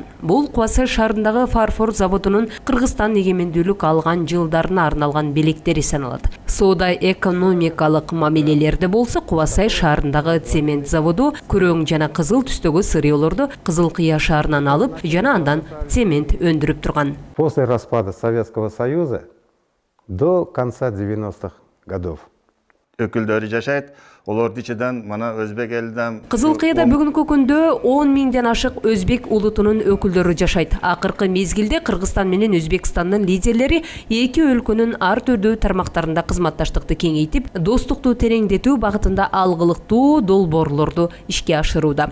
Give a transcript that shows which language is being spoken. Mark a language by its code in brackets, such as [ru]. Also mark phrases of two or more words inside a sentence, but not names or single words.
[ky] Бул Кубасай шаарындагы фарфор заводунун Кыргызстан эгемендүүлүк алган жылдарына арналган белектери саналат. Соода экономикалык мамилелерде болсо Кубасай шаарындагы цемент заводу күрөң жана кызыл түстөгү сырьёолорду Кызыл Кыя шаарынан алып, жана андан цемент өндүрүп турган. [ru] После распада Советского Союза до конца 90-х годов [ky] өкүлдөрү жашайт. Олордун ичинен мана өзбек элинен Кызыл Кыяда бүгүнкү күндө 10 миңден ашык өзбек улутунун өкүлдөрү жашайт. Акыркы мезгилде Кыргызстан менен Өзбекстандын лидерлери эки өлкөнүн ар түрдүү тармактарында кызматташтыкты кеңейтип, достукту тереңдетүү багытында алгылыктуу долбоорлорду ишке ашырууда.